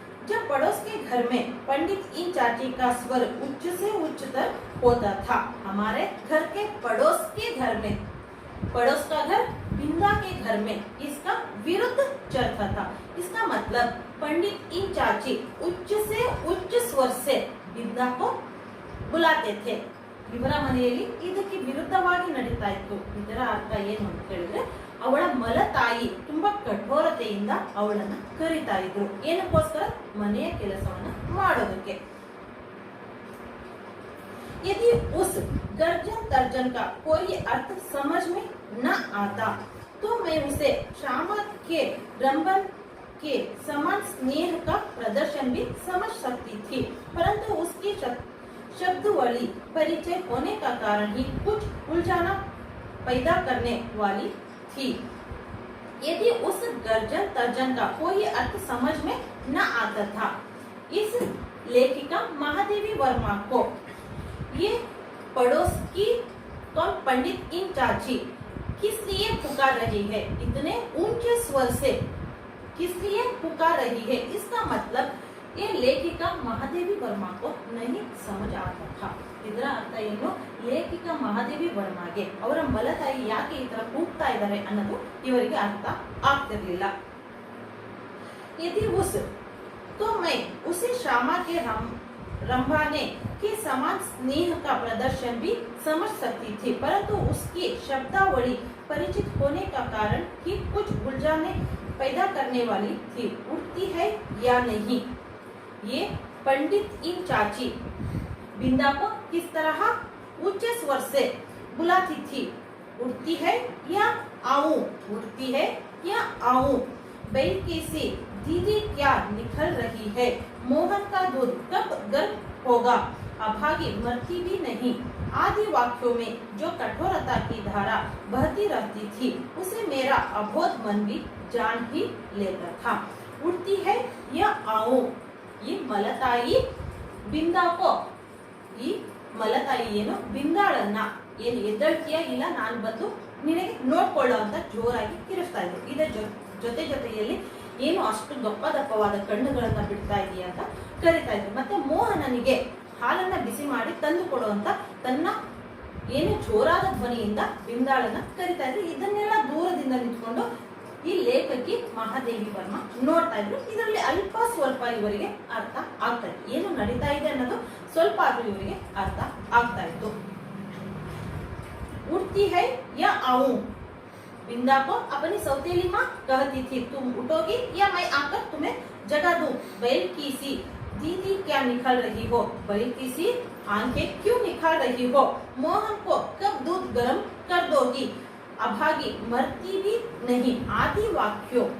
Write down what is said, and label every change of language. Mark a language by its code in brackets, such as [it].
[hi] जब पड़ोस के घर में पंडित इन चाची का स्वर उच्च से उच्चतर होता था। हमारे घर के पड़ोस का घर बिंदा के घर में इसका विरुद्ध चलता था। इसका मतलब पंडित इन चाची उच्च से उच्च स्वर से बिंदा को बुलाते थे। [kn] ಇವರ ಮನೆಯಲ್ಲಿ ಇದಕ್ಕೆ ವಿರುದ್ಧವಾಗಿ ನಡೀತಾ ಇತ್ತು। ಇದರ ಅರ್ಥ ಏನು ಅಂತ ಹೇಳಿದ್ರೆ ಅವಳ ಮಲತಾಯಿ ತುಂಬಾ ಕಠೋರತೆಯಿಂದ ಅವಳನ್ನ ಕರೀತಾ ಇದ್ರು। ಏನಕ್ಕೋಸ್ಕರ? ಮನೆಯ ಕೆಲಸವನ್ನ ಮಾಡೋದಕ್ಕೆ। [hi] यदि उस गर्जन तर्जन का कोई अर्थ समझ में न आता तो मैं उसे श्यामा के रंबन के समान स्नेह का प्रदर्शन भी समझ सकती थी, परंतु उसकी शब्दावली परिचय होने का कारण ही कुछ उलझाना पैदा करने वाली थी। यदि उस गर्जन तर्जन का कोई अर्थ समझ में न आता था, इस लेखिका महादेवी वर्मा को ये पड़ोस की पंडित इन चाची किस लिए पुकार रही है, इतने ऊंचे स्वर से किस लिए पुकार रही है, इसका मतलब ये लेखिका महादेवी वर्मा को नहीं समझ आता था। [kn] ಇದರ ಅರ್ಥ ಏನು? ಲೇಖಿಕ ಮಹಾದೇವಿ ವರ್ಮಾಗೆ ಅವರ ಮಲತಾಯಿ ಯಾಕೆ ಈ ತರ ಕೂಗ್ತಾ ಇದ್ದಾರೆ ಅನ್ನೋದು ಇವರಿಗೆ ಅರ್ಥ ಆಗ್ತಿರ್ಲಿಲ್ಲ। [hi] यदि तो मैं उसे श्यामा के रंभाने के समान स्नेह का प्रदर्शन भी समझ सकती थी, परंतु उसकी शब्दावली परिचित होने का कारण ही कुछ उलझाने पैदा करने वाली थी। उठती है या नहीं, ये पंडित इन चाची बिंदा को किस तरह ऊंचे स्वर से बुलाती थी, उठती है या आऊं, उठती है या आऊं, बैल की सी दीदी क्या निकल रही है, मोहन का दूध कब गर्म होगा, अभागी मरती भी नहीं, आदि वाक्यों में जो कठोरता की धारा बहती रहती थी उसे मेरा अबोध मन भी जान ही लेता था। उठती है या आऊं, [kn] ಈ ಮಲತಾಯಿ ಬಿಂದಾಕೋ, ಈ ಮಲತಾಯಿ ಏನು ಬಿಂದಾಳನ್ನ ಏನು ಎದ್ದಳ್ತೀಯ ಇಲ್ಲ ನಾನು ಬಂದು ನಿನಗೆ ನೋಡ್ಕೊಳ್ಳೋ ಅಂತ ಜೋರಾಗಿ ಕಿರಿಸ್ತಾ ಇದ್ರು. ಇದರ ಜೊತೆ ಜೊತೆಯಲ್ಲಿ ಏನು ಅಷ್ಟು ದಪ್ಪವಾದ ಕಣ್ಣುಗಳನ್ನ ಬಿಡ್ತಾ ಇದೀಯ ಅಂತ ಕರಿತಾ ಇದ್ರು. ಮತ್ತೆ ಮೋಹನನಿಗೆ ಹಾಲನ್ನ ಬಿಸಿ ಮಾಡಿ ತಂದು ಕೊಡುವಂತ ತನ್ನ ಏನು ಜೋರಾದ ಧ್ವನಿಯಿಂದ ಬಿಂದಾಳನ್ನ ಕರಿತಾ ಇದ್ರು. ಇದನ್ನೆಲ್ಲ ದೂರದಿಂದ ನಿಂತ್ಕೊಂಡು ಈ ಲೇಖಕಿ ಮಹಾದೇವಿ ವರ್ಮ ನೋಡ್ತಾ ಇದ್ರು. ಇದರಲ್ಲಿ ಅಲ್ಪ ಸ್ವಲ್ಪ ಇವರಿಗೆ ಅರ್ಥ ಆಗ್ತಾ ಇತ್ತು, ಏನು ನಡೀತಾ ಇದೆ ಅನ್ನೋದು ಸ್ವಲ್ಪ ಆದ್ರೂ ಇವರಿಗೆ ಅರ್ಥ ಆಗ್ತಾ ಇತ್ತು. [hi] उठती है या आऊं, बिंदा को अपनी सौतेली माँ कहती थी, तुम उठोगी या मैं आकर तुम्हें जगा दूं, बैल की सी दीदी क्या निकाल रही हो, बैल की सी आंखें क्यों निकाल रही हो, मोहन को कब दूध गर्म कर दोगी, अभागी मरती भी नहीं, आदि वाक्यों।